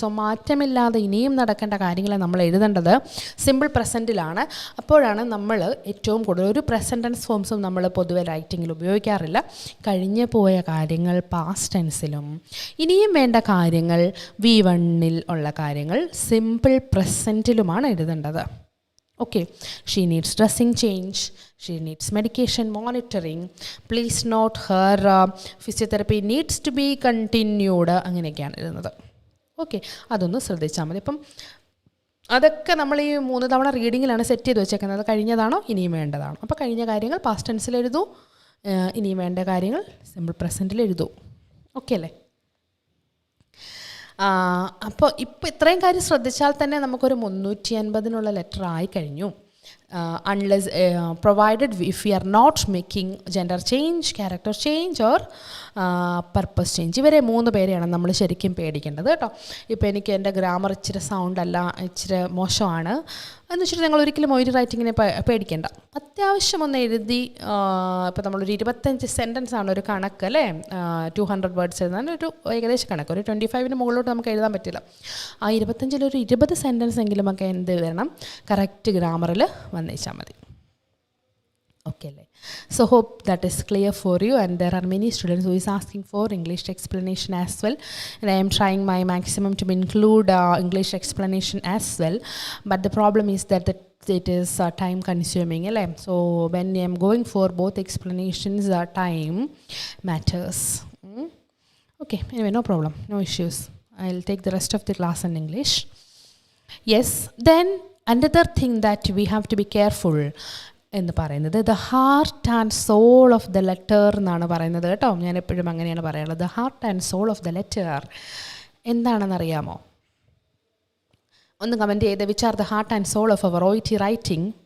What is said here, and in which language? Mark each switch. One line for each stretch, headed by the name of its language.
Malayalam: So മാറ്റമില്ലാതെ ഇനിയും നടക്കേണ്ട കാര്യങ്ങളെ നമ്മൾ എഴുതേണ്ടത് സിമ്പിൾ പ്രസൻറ്റിലാണ്. അപ്പോഴാണ് നമ്മൾ ഏറ്റവും കൂടുതൽ, ഒരു പ്രസൻറ്റ് ടെൻസ് ഫോംസും നമ്മൾ പൊതുവെ റൈറ്റിങ്ങിൽ ഉപയോഗിക്കാറില്ല. കഴിഞ്ഞു പോയ കാര്യങ്ങൾ പാസ്റ്റ് ടെൻസിലും ഇനിയും വേണ്ട കാര്യങ്ങൾ V1 ഉള്ള കാര്യങ്ങൾ സിമ്പിൾ പ്രസൻറ്റിലുമാണ് എഴുതേണ്ടത്.
English: Okay, she needs dressing change, she needs medication monitoring, please note her physiotherapy needs to be continued,
Malayalam: അങ്ങനെയൊക്കെയാണ് എഴുതുന്നത്. ഓക്കെ, അതൊന്ന് ശ്രദ്ധിച്ചാൽ മതി. അപ്പം അതൊക്കെ നമ്മൾ ഈ 3 തവണ റീഡിങ്ങിലാണ് സെറ്റ് ചെയ്ത് വെച്ചേക്കുന്നത്. കഴിഞ്ഞതാണോ ഇനിയും വേണ്ടതാണോ. അപ്പോൾ കഴിഞ്ഞ കാര്യങ്ങൾ പാസ്റ്റ് ടെൻസിൽ എഴുതൂ, ഇനിയും വേണ്ട കാര്യങ്ങൾ സിമ്പിൾ പ്രസൻറ്റിൽ എഴുതൂ. ഓക്കെ അല്ലേ. അപ്പോൾ ഇപ്പോൾ ഇത്രയും കാര്യം ശ്രദ്ധിച്ചാൽ തന്നെ നമുക്കൊരു 350 ലെറ്റർ ആയി കഴിഞ്ഞു.
English: Unless provided if we are not making gender change, character change or purpose change.
Malayalam: ഇവരെ 3 പേരെയാണ് നമ്മൾ ശരിക്കും പേടിക്കേണ്ടത് കേട്ടോ. ഇപ്പോൾ എനിക്ക് എൻ്റെ ഗ്രാമർ ഇച്ചിരി സൗണ്ട് അല്ല, ഇച്ചിരി മോശമാണ് എന്ന് വെച്ചിട്ട് നിങ്ങൾ ഒരിക്കലും OET റൈറ്റിങ്ങിനെ പേടിക്കേണ്ട. അത്യാവശ്യം ഒന്ന് എഴുതി, ഇപ്പോൾ നമ്മളൊരു 25 സെൻറ്റൻസ് ആണ് ഒരു കണക്ക് അല്ലേ, 200 വേർഡ്സ് എഴുതാൻ ഒരു ഏകദേശം കണക്ക്, ഒരു 25 മുകളിലോട്ട് നമുക്ക് എഴുതാൻ പറ്റില്ല. ആ 25 ഒരു 20 സെൻറ്റൻസ് എങ്കിലും ഒക്കെ എന്ത് വരണം, കറക്റ്റ് ഗ്രാമറിൽ വന്നേച്ചാൽ മതി. ഓക്കെ അല്ലേ.
English: So hope that is clear for you, and there are many students who is asking for English explanation as well, and I am trying my maximum to include English explanation as well, but the problem is that it is time consuming alle. So when I am going for both explanations, time matters. Okay, anyway, no problem, no issues. I'll take the rest of the class in English. Yes, then another thing that we have to be careful
Malayalam: എന്ന് പറയുന്നത്
English: the heart and soul of the letter
Malayalam: എന്നാണ് പറയുന്നത് കേട്ടോ. ഞാൻ എപ്പോഴും അങ്ങനെയാണ് പറയാനുള്ളത്,
English: the heart and soul of the letter
Malayalam: എന്താണെന്നറിയാമോ? ഒന്ന് കമൻറ്റ് ചെയ്ത്
English: Which are the heart and soul of our OET writing.